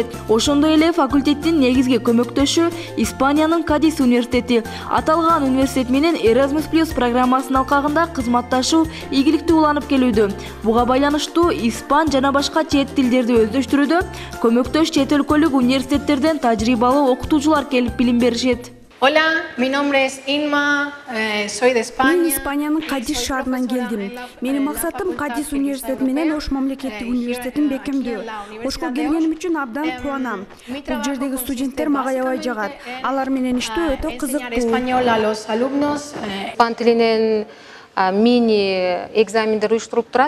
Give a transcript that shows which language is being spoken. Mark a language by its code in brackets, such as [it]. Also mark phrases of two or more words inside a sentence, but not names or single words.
[ky] Ошондой эле факультеттин негизги көмөктөшү Испаниянын Кадис университети. Аталган университет менен Erasmus+ программасынын алкагында кызматташуу ийгиликтүү уланып келүүдө. Буга байланыштуу испан жана башка чет тилдерди өздөштүрүүдө көмөктөш чет өлкөлүк университеттерден тажрыйбалуу окутуучулар келип билим беришет. [es] Hola, mi nombre es Inma, soy de España. [ky] Мен Испаниянын Кадис шаарынан келдим. Менин максатым Кадис университети менен Ош мамлекеттик университетин бекемдөө. Ошко келгеним үчүн абдан кубанам. Бул жердеги студенттер мага аябай жагат. Алар менен иштөө өтө кызыктуу. Испан тилинен мини экзамендер уюштуруп турат.